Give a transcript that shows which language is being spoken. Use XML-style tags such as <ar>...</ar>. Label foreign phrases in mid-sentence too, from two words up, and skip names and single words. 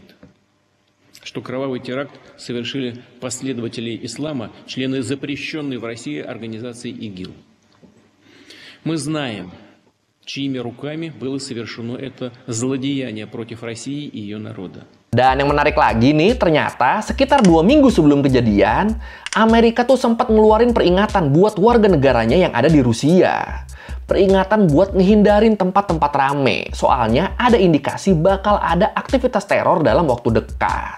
<ru>Что кровавый теракт совершили последователи ислама, члены запрещенной в России организации ИГИЛ. Мы знаем, чьими руками было совершено это злодеяние против России и ее народа.</ru> <id>Dan yang menarik lagi nih, ternyata sekitar 2 minggu sebelum kejadian, Amerika tuh sempat ngeluarin peringatan buat warga negaranya yang ada di Rusia. Peringatan buat ngehindarin tempat-tempat rame. Soalnya ada indikasi bakal ada aktivitas teror dalam waktu dekat.</id>